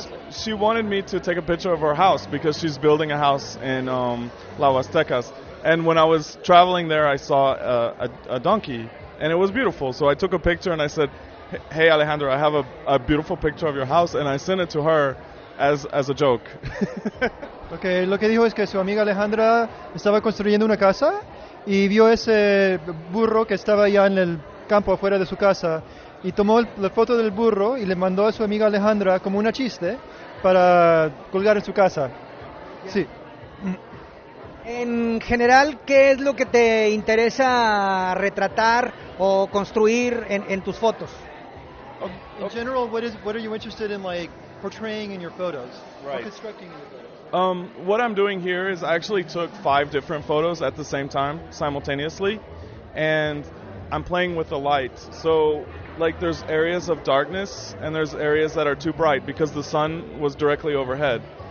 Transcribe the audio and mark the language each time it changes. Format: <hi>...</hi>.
<en>She wanted me to take a picture of her house because she's building a house in La Huastecas. And when I was traveling there, I saw a donkey, and it was beautiful. So I took a picture and I said, "Hey Alejandra, I have a beautiful picture of your house," and I sent it to her as a joke.</en> <es>Okay, lo que dijo es que su amiga Alejandra estaba construyendo una casa y vio ese burro que estaba ya en el campo afuera de su casa y tomó la foto del burro y le mandó a su amiga Alejandra como una chiste para colgar en su casa. Sí. En general, ¿qué es lo que te interesa retratar o construir en tus fotos?</es> <en>In general, what are you interested in, like, portraying in your photos? Right. Or constructing in your photos? What I'm doing here is I actually took 5 different photos at the same time, simultaneously, and I'm playing with the light. So, like, there's areas of darkness and there's areas that are too bright because the sun was directly overhead.</en>